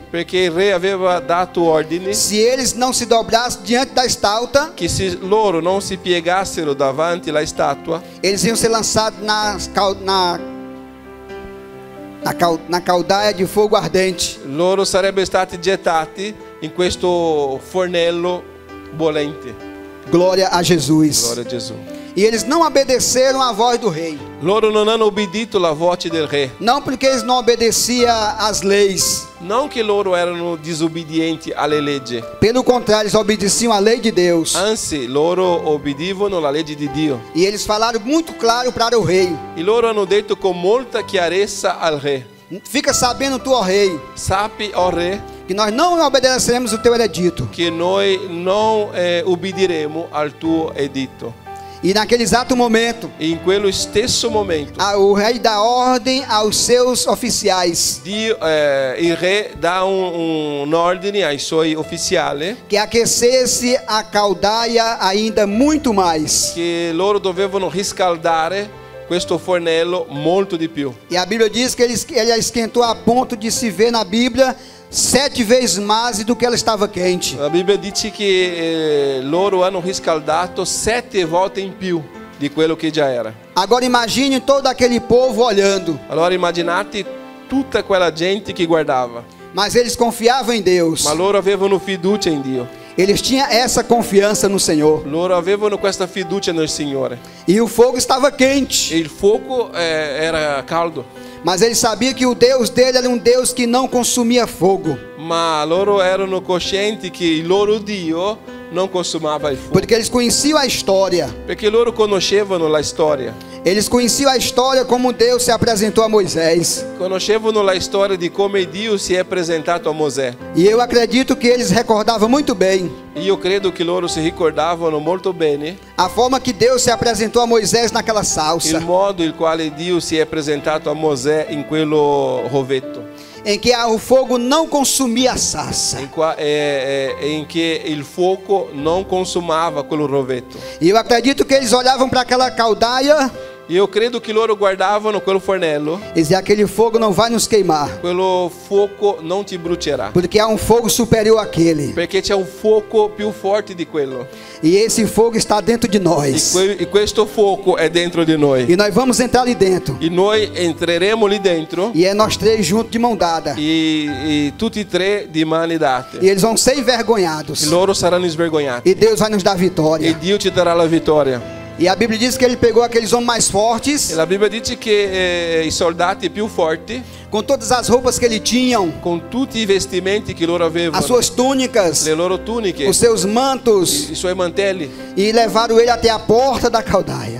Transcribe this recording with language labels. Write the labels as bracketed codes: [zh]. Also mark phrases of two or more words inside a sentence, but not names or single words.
[it] Perché il re aveva dato ordine [pt] Se eles não se dobrassem diante da estátua, [it] che se loro non si piegassero davanti alla statua, [pt] eles iam ser lançados na caldaia de fogo ardente. [it] loro sarebbero stati gettati in questo fornello bollente. [pt] Glória a Jesus. [it] Glória a Gesù. [pt] E eles não obedeceram à voz do rei. [it] Loro non hanno obbedito alla voce del re. [pt] Não porque eles não obedeciam às leis. [it] Non che loro erano disobbedienti alle leggi, [pt] Pelo contrário, eles obedeciam à lei de Deus. [it] anzi loro obbedivano alla legge di Dio. [pt] E eles falaram muito claro para o rei: [it] E loro hanno detto con molta chiarezza al re: [pt] Fica sabendo tu, ó rei, [it] sappi, o re, [pt] que nós não obedeceremos o teu edito. [it] che noi non ubbidiremo al tuo editto. [pt] E naquele exato momento, [it] E in quello stesso momento [pt] o rei dá ordem aos seus oficiais [it] il re dà un ordine ai suoi ufficiali [pt] que aquecesse a caldaia ainda muito mais. [it] che loro dovevano riscaldare questo fornello molto di più. [pt] E a Bíblia diz que ele esquentou a ponto de se ver na Bíblia 7 vezes mais do que ela estava quente. [it] La Bibbia dice che loro hanno riscaldato 7 volte in più di quello che già era. [pt] Agora imagine todo aquele povo olhando. [it] Allora immaginate tutta quella gente che guardava, [pt] Mas eles confiavam em Deus. [it] ma loro avevano fiducia in Dio. [pt] Eles tinham essa confiança no Senhor. [it] Loro avevano questa fiducia nel Signore. [pt] E o fogo estava [it] E [pt] quente. [it] il fuoco era caldo, [pt] Mas eles sabiam que o Deus dele era um Deus que não consumia fogo. [it] ma loro erano coscienti che il loro Dio non consumava il fuoco, [pt] Porque eles conheciam a história. [it] perché loro conoscevano la storia. [pt] Eles conheciam a história como Deus se apresentou a Moisés. [it] Conoscevano la storia di come Dio si è presentato a Mosè. [pt] E eu acredito que eles recordavam muito bem [it] Io credo che loro si ricordavano molto bene [pt] a forma que Deus se apresentou a Moisés naquela salsa, [it] il modo il quale Dio si è presentato a Mosè in quello rovetto, [pt] em que o fogo não consumia a sarça. [it] in che il fuoco non consumava quello rovetto. [pt] E eu acredito que eles olhavam para aquela caldaia E eu [it] credo que loro guardavano quel fornello. [pt] E dizia, aquele fogo não vai nos queimar, [it] Quello fuoco non ti brucerà. [pt] porque há um fogo superior àquele. [it] Perché c'è un fuoco più forte di quello. [pt] E esse fogo está dentro de nós. [it] E questo fuoco è dentro di noi. [pt] E nós vamos entrar ali dentro. [it] E noi entreremo lì dentro. [pt] E é nós três juntos de mão dada. [it] E tutti e tre di mani date. [pt] E eles vão ser envergonhados. [it] E loro saranno svergognati. [pt] E Deus vai nos dar E vitória. [it] Dio ci darà la vittoria. [pt] E a Bíblia diz que ele pegou aqueles homens mais E fortes, [it] la Bibbia dice che i soldati più forti, [pt] com todas as roupas que ele tinham, [it] con tutti i vestimenti che loro avevano, [pt] as suas túnicas, [it] le loro tuniche, [pt] os seus mantos, [it] i suoi mantelli, [pt] e levaram ele até a porta da caldaia.